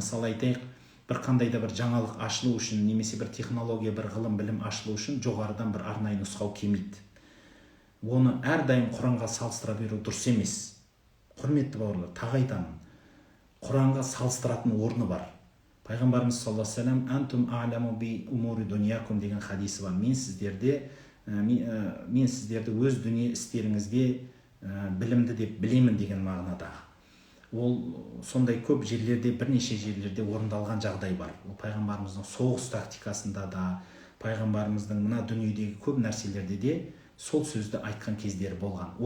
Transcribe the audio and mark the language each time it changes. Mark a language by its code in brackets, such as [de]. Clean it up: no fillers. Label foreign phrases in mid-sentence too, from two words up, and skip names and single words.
[kk] Мысалы айтайық, бір қандай да бір жаңалық ашылу үшін, немесе бір технология, бір ғылым білім ашылу үшін жоғарыдан бір арнайы нұсқау келмейді. Оны әрдайым Құранға салыстыра беру дұрыс емес. Құрметті бауырлар, тағы айтамын, Құранға салыстыратын орны бар. Пайғамбарымыз [ar] صلى الله عليه وسلم أنتم أعلم بأمور دنياكم [kk] деген хадисі бар. Мен сіздерді өз дүние істеріңізге білімді деп білемін деген мағынада. Ол сондай көп жерлерде, бірнеше жерлерде орындалған жағдай бар. Ол пайғамбарымыздың соғыс тактикасында да, пайғамбарымыздың мына дүниедегі көп нәрселерде де сол сөзді айтқан кездері болған.